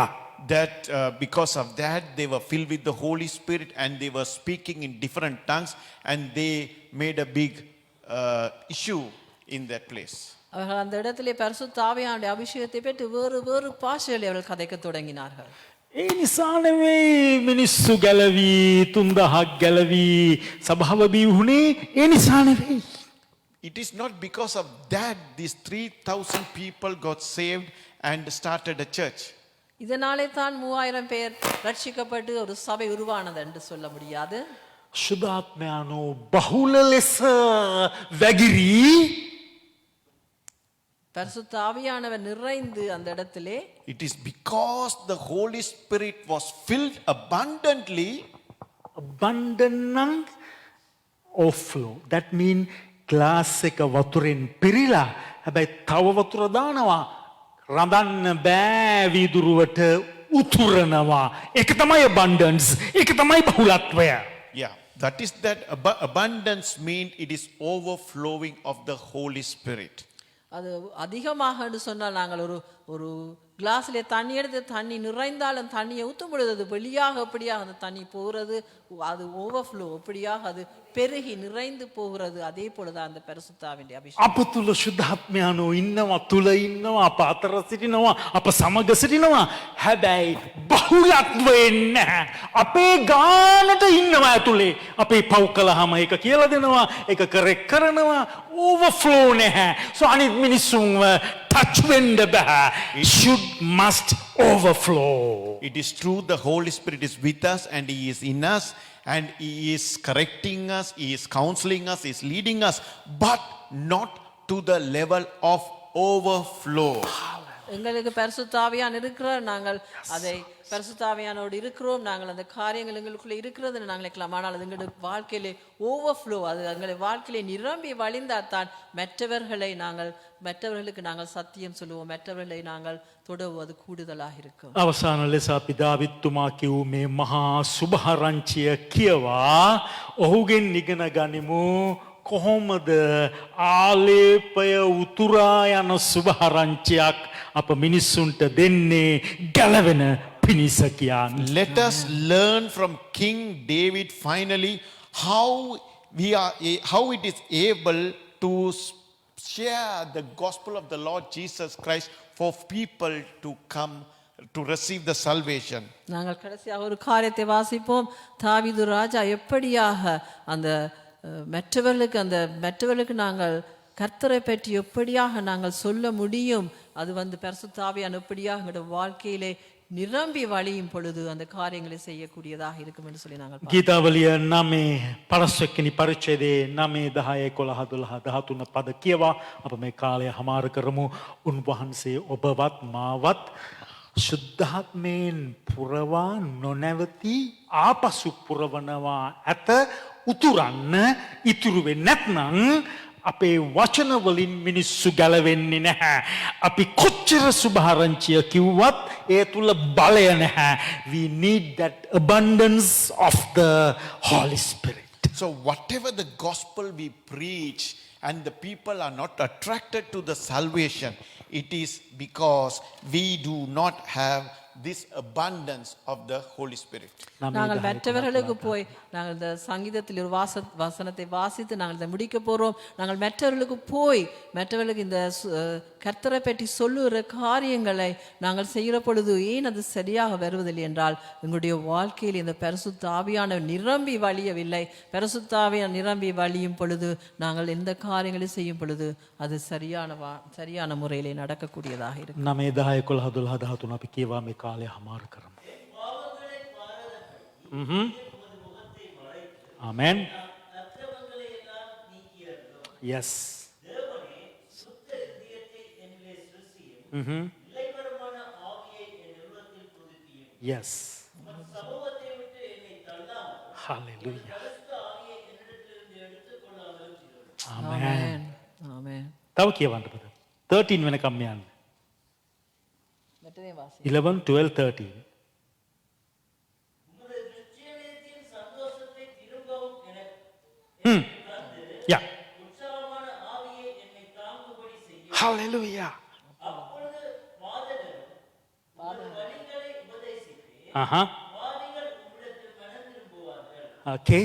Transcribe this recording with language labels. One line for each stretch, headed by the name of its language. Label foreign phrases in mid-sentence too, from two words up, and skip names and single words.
English: That because of that they were filled with the Holy Spirit and they were speaking in different tongues and they made a big issue in that place.
Tamil: அவர்கள் அந்த இடத்திலே பரிசுத்த ஆவியானுடைய அபிஷேகத்தை பெற்று வேறு வேறு பாஷைகளை அவர்கள் கதைக்க தொடங்கினார்கள்.
Sinhala: ඒ නිසා නෙවෙයි මිනිස්සු ගැලවී 3000ක් ගැලවී සභාව බිහි වුණේ, ඒ නිසා නෙවෙයි.
English: It is not because of that these 3000 people got saved and started a church.
Tamil: இதனாலே தான் 3000 பேர் ரட்சிக்கப்பட்டு ஒரு சபை உருவானது என்று சொல்ல முடியாது.
Sinhala: ශුද්ධාත්මයානෝ බහුල ලෙස වැగిරී
Tamil: பரிசுத்த ஆவியானவர் நிறைந்து அந்த இடத்திலே,
English: It is because the Holy Spirit was filled abundantly. abundant overflow. That mean glass
Sinhala: එක වතුරෙන් පිරීලා හැබැයි තව වතුර දානවා, රඳන්න බෑ වීදුරුවට උතුරනවා. ඒක තමයි abundance. ඒක තමයි බහුලත්වය.
English: Yeah, that is that abundance mean it is overflowing of the Holy Spirit.
Tamil: அது அதிகமாக என்று சொன்னால் நாங்கள் ஒரு கிளாஸ்ல தண்ணி எடுத்து தண்ணி நிறைந்தாலும் தண்ணியை ஊற்றும் பொழுது அது வெளியாக எப்படியாக அந்த தண்ணி போகிறது, அது ஓவர்ஃப்ளோ எப்படியாக அது பெருகி நிறைந்து போகிறது. அதே போலதான் அந்த பரிசுத்த ஆவியின் அபிஷேகம்.
Sinhala: අප තුල ශුද්ධාත්මයානෝ ඉන්නවා, තුල ඉන්නවා, අප අතර සිටිනවා, අප සමග සිටිනවා. හැබැයි බහුලත්වයෙන් නැහැ. අපේ ගානට ඉන්නවා ඇතුලේ. අපේ පව් කළාම ඒක කියලා දෙනවා, ඒක කරෙක් කරනවා, ඕවර්ෆ්ලෝ නැහැ. So අනිත් මිනිස්සුන්ව touch වෙන්න බෑ.
English: Must overflow. It is true the Holy Spirit is with us and He is in us and He is correcting us, He is counseling us, He is leading us, but not to the level of overflow.
Tamil: எங்களுக்கு பரிசுத்த ஆவியான் இருக்கிறார், நாங்கள் அதை பரிசுத்த ஆவியானோடு இருக்கிறோம், நாங்கள் அந்த காரியங்கள் எங்களுக்குள்ள இருக்கிறது நாங்கள் நினைக்கலாம். ஆனால் அது எங்களுடைய வாழ்க்கையிலே ஓவர்ஃப்ளோ, அது எங்களுடைய வாழ்க்கையிலே நிரம்பி வழிந்தால்தான் மற்றவர்களுக்கு நாங்கள் சத்தியம் சொல்லுவோம், மற்றவர்களை நாங்கள் தொடர்வது கூடுதலாக இருக்கும்.
Sinhala: අවසාන ලෙස අපි දාවිත්තුමා කිව් මේ මහා සුභාරංචිය කියවා ඔහුගෙන් ඉගෙන ගනිමු කොහොමද ආලේපය උතුරා යන සුභාරංචියක් අප මිනිස්සුන්ට දෙන්නේ ගැලවෙන පිණිස කියන්නේ.
English: Let us learn from King David finally how it is able to share the gospel of the Lord Jesus Christ for people to come to receive the salvation.
Tamil: நாங்கள் கடைசியாக ஒரு காரியத்தை வாசிப்போம். தாவீது ராஜா எப்படியாக அந்த மற்றவர்களுக்கு நாங்கள் கர்த்தரை பற்றி எப்படியாக நாங்கள் சொல்ல முடியும், அது பரிசுத்த ஆவியானவர் எப்படியாக எங்களுடைய வாழ்க்கையிலே நிரம்பி வழியும் பொழுது அந்த காரியங்களை செய்யக்கூடியதாக இருக்கும் என்று சொல்லி நாங்கள்
Sinhala: ගීතාවලිය 9 පරස්වෙනි පරිච්ඡේදයේ 9 10 11 12 13 පද කියවා අප මේ කාලය හමාර කරමු. උන්වහන්සේ ඔබවත් මාවත් ශුද්ධාත්මයෙන් පුරවා නොනැවති ආපසු පුරවනවා ඇත උතුරන්න. ඉතුරු වෙන්නේ නැත්නම් අපේ වචන වලින් මිනිස්සු ගැලවෙන්නේ නැහැ. අපි කොච්චර සුභාරංචිය කිව්වත් ඒ තුල බලය නැහැ.
English: We need that abundance of the Holy Spirit. So whatever the gospel we preach and the people are not attracted to the salvation, it is because we do not have this abundance of the Holy Spirit.
Tamil: நாங்கள் மற்றவர்களுக்கு போய் நாங்கள் இந்த சங்கீதத்தில் ஒரு வசனத்தை வாசித்து நாங்கள் இதை முடிக்க போறோம். நாங்கள் மற்றவர்களுக்கு போய் மற்றவர்களுக்கு இந்த கர்த்தரை பற்றி சொல்லுகிற காரியங்களை நாங்கள் செய்கிற பொழுது ஏன் அது சரியாக வருவதில்லை என்றால் எங்களுடைய வாழ்க்கையில் இந்த பரிசுத்த ஆவியான நிரம்பி வழியவில்லை. பரிசுத்த ஆவியான நிரம்பி வழியும் பொழுது நாங்கள் எந்த காரியங்களை செய்யும் பொழுது அது சரியான முறையிலே நடக்கக்கூடியதாக இருக்கும்.
Sinhala: 9 10 11 12 13 අපි කියවා මේ කාලය හමාර කරමු.
English: Amen. Yes. Yes. Hallelujah. Amen. Amen.
Sinhala: තව කියවන්න පද 13 වෙනකම් යන්න. 11 12 13.
English: Yeah. Hallelujah. Okay.